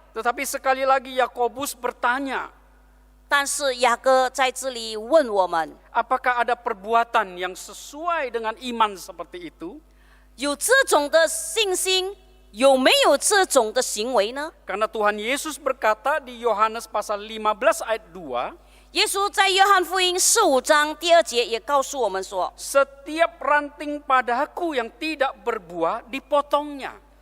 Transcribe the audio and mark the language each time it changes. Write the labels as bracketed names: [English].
[Indonesian] Tetapi sekali lagi Yakobus bertanya, [Chinese] 但是雅各在这里问我们， [Indonesian] apakah ada perbuatan yang sesuai dengan iman seperti itu? [Chinese] 有这种的信心，有没有这种的行为呢？ [Indonesian] Karena Tuhan Yesus berkata di Yohanes pasal 15 ayat 2, [Chinese] 耶稣在约翰福音15章第2节也告诉我们说， [Indonesian] setiap ranting padaku yang tidak berbuah dipotongnya.